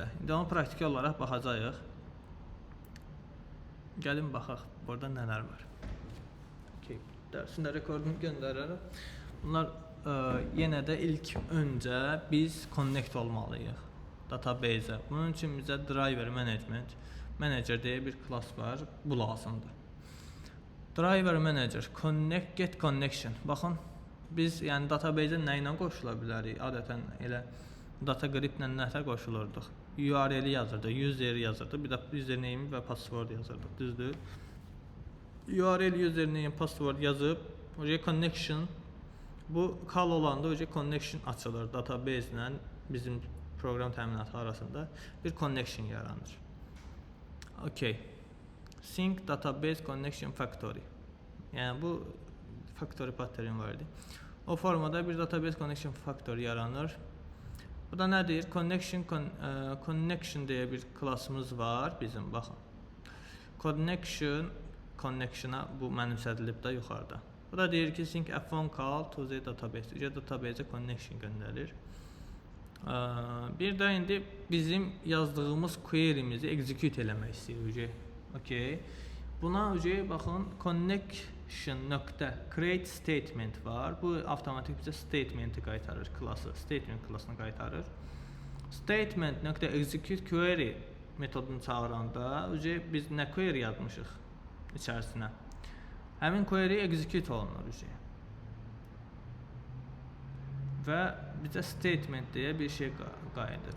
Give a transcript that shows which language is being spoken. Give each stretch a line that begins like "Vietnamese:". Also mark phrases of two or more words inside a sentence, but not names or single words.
Azerbaijani: İndi onu praktiki olaraq baxacağıq. Gəlin baxaq, burada nələr var. Okay. Dərsində rekordunu göndərərəm. Bunlar yenə də ilk öncə biz connect olmalıyıq database-ə. Bunun üçün bizə
English: driver management manager
Azerbaijani: deyə bir klass var. Bu lazımdır.
English: Driver manager get connection.
Azerbaijani: Baxın, biz yəni database-ə nə ilə qoşula bilərik? Adətən elə data grip ilə nətə qoşulurduq? URL-i yazırdıq, user-i yazırdıq, bir də username və password yazırdıq, düzdür?
English: URL, username, password
Azerbaijani: yazıb, connection, bu call olanda connection açılır database ilə bizim proqram təminatı arasında bir connection yaranır. Okay.
English: Sync database connection factory.
Azerbaijani: Yəni bu
English: factory pattern
Azerbaijani: var idi. O formada bir
English: database connection factory
Azerbaijani: yaranır. Bu da nədir? Connection deyə bir klassımız var bizim, baxın. Connection'a bu mənimsədilib də yuxarıda. Bu da deyir ki,
English: sync a phone call to the database.
Azerbaijani: Database-ə connection göndərir. Bir də indi bizim yazdığımız query'mizi execute eləmək istəyirik. Okay. Buna baxın,
English: connection.create statement var.
Azerbaijani: Bu avtomatik bizə statement'i qaytarır klası. Statement klasını qaytarır.
English: Statement.execute query
Azerbaijani: metodunu çağıranda biz nə query yazmışıq içərisinə. Həmin
English: query execute
Azerbaijani: olunur. Və bizə statement deyə bir şey qayıdır.